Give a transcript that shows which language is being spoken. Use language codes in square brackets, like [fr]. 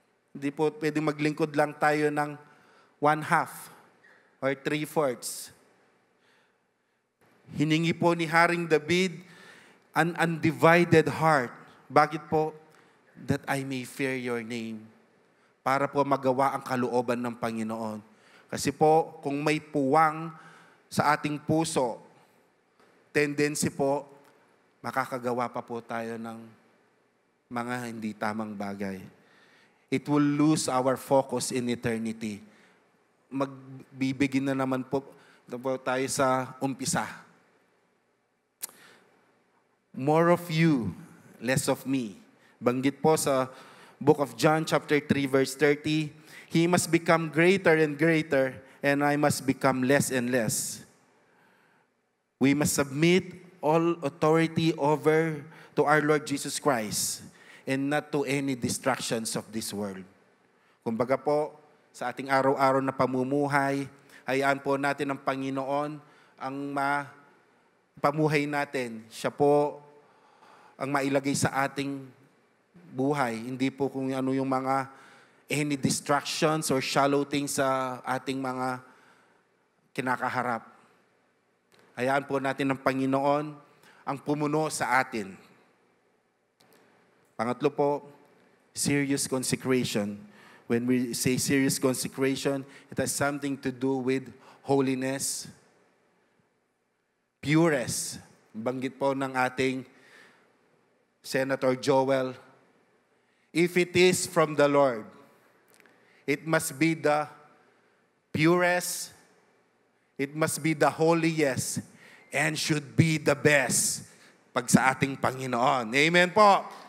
[tl] Hindi po pwedeng maglingkod lang tayo ng 1/2 or 3/4. Hiningi po ni Haring David [en] an undivided heart. [tl] Bakit po? [en] That I may fear your name. [tl] Para po magawa ang kalooban ng Panginoon. Kasi po, kung may puwang sa ating puso, tendency po, makakagawa pa po tayo ng mga hindi tamang bagay. [en] It will lose our focus in eternity. [tl] Magbibigin na naman po tayo sa umpisa. [en] More of you, less of me. [tl] Banggit po sa [en] book of John chapter 3 verse 30, he must become greater and greater, and I must become less and less. We must submit all authority over to our Lord Jesus Christ and not to any distractions of this world. [tl] Kumbaga po, sa ating araw-araw na pamumuhay, hayaan po natin ang Panginoon ang pamuhay natin. Siya po ang mailagay sa ating buhay. Hindi po kung ano yung mga [en] any distractions or shallow things [tl] sa ating mga kinakaharap. Hayaan po natin ang Panginoon ang pumuno sa atin. Pangatlo po, [en] serious consecration. When we say serious consecration, it has something to do with holiness, purest. [tl] Banggit po ng ating [en] Senator Joel, if it is from the Lord, it must be the purest, it must be the holiest, and should be the best [tl] pag sa ating Panginoon. [en] Amen po.